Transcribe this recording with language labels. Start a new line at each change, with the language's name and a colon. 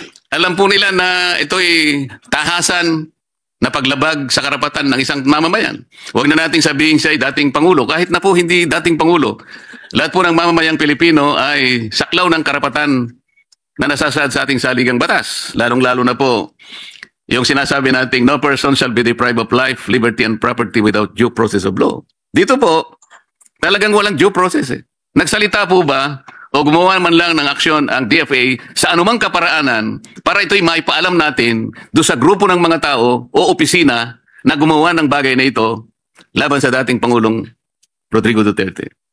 Filipino: Alam po nila na ito'y tahasan na paglabag sa karapatan ng isang mamamayan. Huwag na nating sabihin siya ay dating Pangulo. Kahit na po hindi dating Pangulo. Lahat po ng mamamayang Pilipino ay saklaw ng karapatan na nasasaad sa ating saligang batas. Lalong-lalo na po yung sinasabi nating
English: no person shall be deprived of life, liberty, and property without due process of law.
Filipino: Dito po, talagang walang due process eh. Nagsalita po ba o gumawa man lang ng aksyon ang DFA sa anumang kaparaanan para ito'y maipaalam natin doon sa grupo ng mga tao o opisina na gumawa ng bagay na ito laban sa dating Pangulong Rodrigo Duterte?